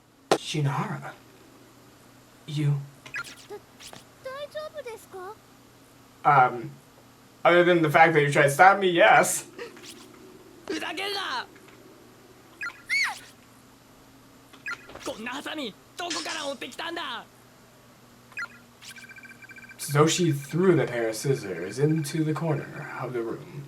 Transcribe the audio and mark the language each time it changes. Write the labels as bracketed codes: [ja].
[en] Shinohara. You... [ja] 大丈夫ですか。 [en] Other than the fact that you tried to stab me, yes. [ja] ふざけんな。こんなハサミどこから持ってきたんだ。 [en] Satoshi threw the pair of scissors into the corner of the room.